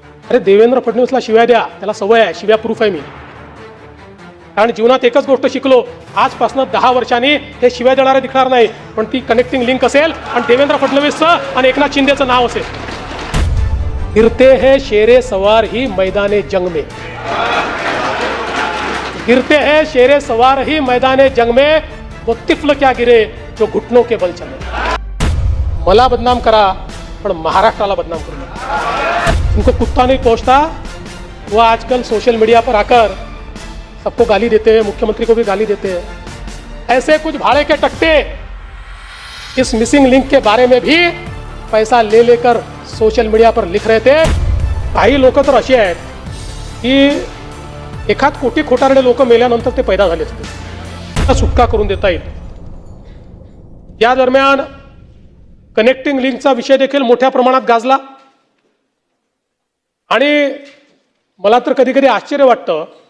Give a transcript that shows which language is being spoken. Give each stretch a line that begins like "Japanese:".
Marathi: अरे देवेंद्र फडणवीसला शिव्या द्या, त्याला सवय आहे, शिव्या प्रूफ आहे मी. कारण जीवनात एकच गोष्ट शिकलो, आजपासून 10 वर्षांनी हे शिव्या देणारे दिसणार नाही, पण ती कनेक्टिंग लिंक असेल आणि देवेंद्र फडणवीसचं आणि एकनाथ शिंदेचं नाव असेल.
Hindi: गिरते हैं शेरे सवार ही मैदाने जंग में, गिरते हैं शेरे सवार ही मैदाने जंग में, वो तिफल क्या गिरे जो घुटनों के बल चले.
Marathi: मला बदनाम करा पण महाराष्ट्राला बदनाम करू नका.
Hindi: उनको कुत्ता नहीं पहुंचता, वो आजकल सोशल मीडिया पर आकर सबको गाली देते हैं, मुख्यमंत्री को भी गाली देते हैं. ऐसे कुछ भाड़े के टट्टे इस मिसिंग लिंक के बारे में भी पैसा ले लेकर सोशल मीडिया पर लिख रहे थे.
Marathi: काही लोक तर असे आहेत की एखाद कोटी खोटारडे लोक मेल्यानंतर ते पैदा झाले असते, सुटका करून देता येईल. या दरम्यान कनेक्टिंग लिंकचा विषय देखील मोठ्या प्रमाणात गाजला आणि मला तर कधी कधी आश्चर्य वाटतं.